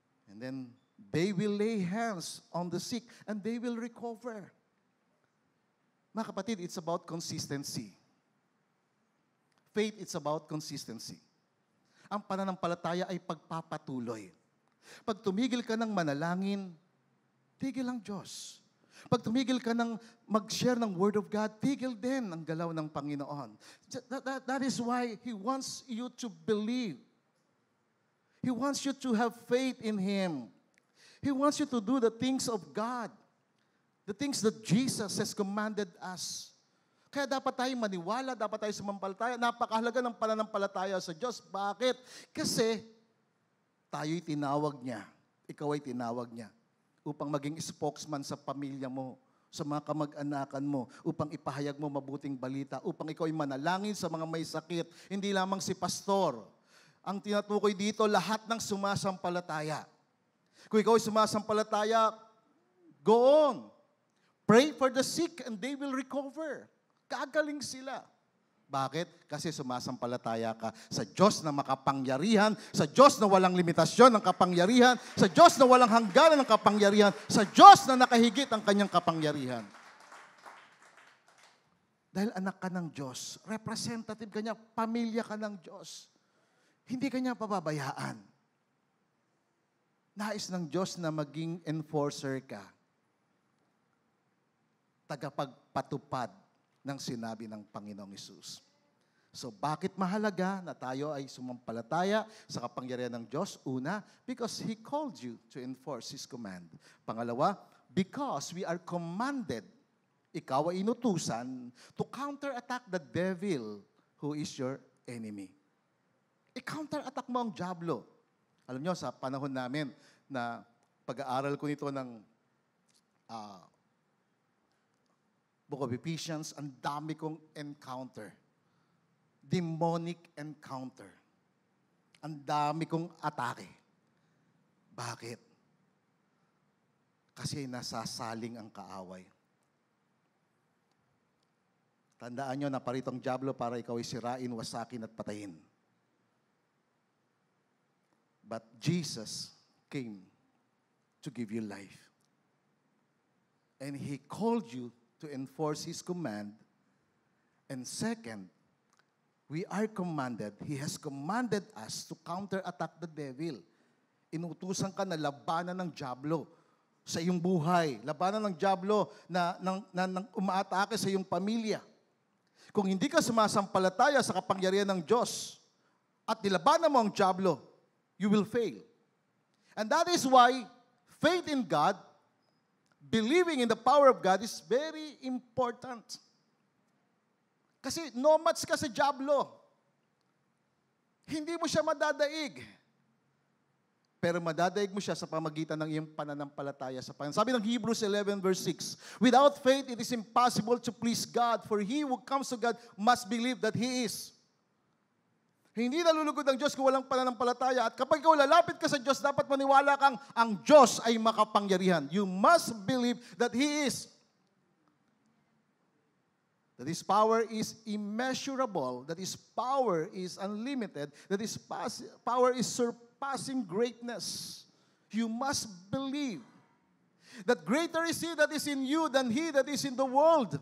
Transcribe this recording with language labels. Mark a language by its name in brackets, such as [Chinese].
[English] And then they will lay hands on the sick and they will recover. [Filipino] Mga kapatid, [English] it's about consistency. Faith, it's about consistency. [Filipino] Ang pananampalataya ay pagpapatuloy. Pag tumigil ka ng manalangin, tigil ang Diyos. Pag tumigil ka ng mag-share ng Word of God, tigil din ang galaw ng Panginoon. [English] That is why He wants you to believe. He wants you to have faith in Him. He wants you to do the things of God. The things that Jesus has commanded us. [Filipino] Kaya dapat tayong maniwala, dapat tayo sumampalataya. Napakahalaga ng pananampalataya sa Diyos. Bakit? Kasi tayo'y tinawag niya. Ikaw ay tinawag niya upang maging spokesman sa pamilya mo, sa mga kamag-anakan mo, upang ipahayag mo mabuting balita, upang ikaw ay manalangin sa mga may sakit. Hindi lamang si pastor. Ang tinatukoy dito, lahat ng sumasampalataya. Kung ikaw ay sumasampalataya, go on. Pray for the sick and they will recover. Gagaling sila. Bakit? Kasi sumasampalataya ka sa Diyos na makapangyarihan, sa Diyos na walang limitasyon ng kapangyarihan, sa Diyos na walang hangganan ng kapangyarihan, sa Diyos na nakahigit ang kanyang kapangyarihan. Dahil anak ka ng Diyos, representative ka niya, pamilya ka ng Diyos. Hindi ka niya pababayaan. Nais ng Diyos na maging enforcer ka. Tagapagpatupad ng sinabi ng Panginoong Hesus. So bakit mahalaga na tayo ay sumampalataya sa kapangyarihan ng Diyos? Una, [English] because He called you to enforce His command. [Filipino] Pangalawa, [English] because we are commanded, [Filipino] ikaw ay inutusan, [English] to counterattack the devil who is your enemy. [Filipino] I-counterattack mo ang diablo. Alam nyo, sa panahon namin na pag-aaral ko nito ng Book of Ephesians, ang dami kong encounter. Demonic encounter. Ang dami kong atake. Bakit? Kasi nasasaling ang kaaway. Tandaan nyo na paritong dyablo para ikaw ay sirain, wasakin at patayin. [English] But Jesus came to give you life. And He called you to enforce His command. And second, we are commanded, He has commanded us to counterattack the devil. [Filipino] Inutusan ka na labanan ng dyablo sa iyong buhay. Labanan ng dyablo na umaatake sa iyong pamilya. Kung hindi ka sumasampalataya sa kapangyarihan ng Diyos at nilabanan mo ang dyablo, [English] you will fail. And that is why faith in God, believing in the power of God is very important. [Filipino] Kasi no match ka sa dyablo. Hindi mo siya madadaig. Pero madadaig mo siya sa pamagitan ng iyong pananampalataya sa Panginoon. Sabi ng [English] Hebrews 11 verse 6, without faith it is impossible to please God, for he who comes to God must believe that He is. [Filipino] Hindi nalulugod ang Diyos kung walang pananampalataya. At kapag ikaw lalapit ka sa Diyos, dapat maniwala kang ang Diyos ay makapangyarihan. [English] You must believe that He is. That His power is immeasurable, that His power is unlimited, that His power is surpassing greatness. You must believe that greater is He that is in you than he that is in the world.